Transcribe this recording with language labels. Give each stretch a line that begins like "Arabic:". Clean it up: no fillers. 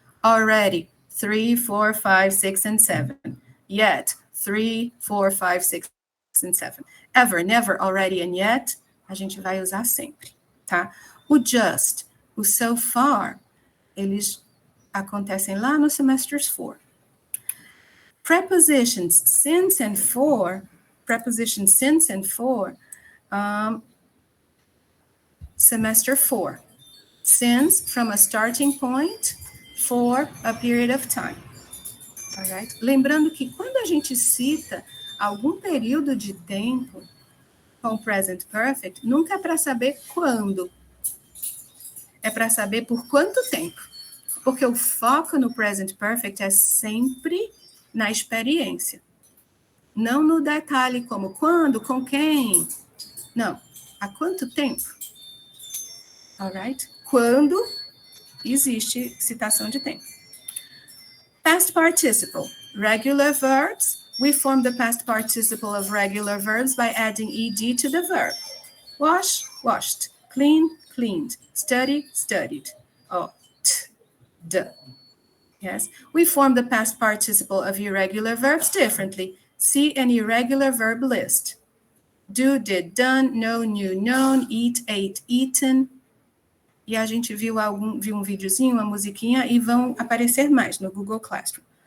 English: Already, 3, 4, 5, 6, and 7. Yet, 3, 4, 5, 6, and 7. Ever, never, already, and yet,
Portuguese: a gente vai usar sempre, tá? O just, o so far, eles acontecem lá no semesters 4.
English: Prepositions since and for, prepositions since and for, semester 4. Since, from a starting point, for a period of time. All right?
Portuguese: Lembrando que quando a gente cita algum período de tempo com present perfect, nunca é para saber quando. É para saber por quanto tempo. Porque o foco no present perfect é sempre na experiência. Não no detalhe como quando, com quem. Não. Há quanto tempo?
English: Alright?
Portuguese: Quando existe citação de tempo.
English: Past participle. Regular verbs. We form the past participle of regular verbs by adding ed to the verb. Wash, washed. Clean, cleaned. Study, studied. Oh, d. Yes. We form the past participle of irregular verbs differently. See an irregular verb list. Do, did, done, know, knew, known, eat, ate, eaten.
Portuguese: E a gente viu um videozinho, uma musiquinha, e vão aparecer mais no Google Classroom.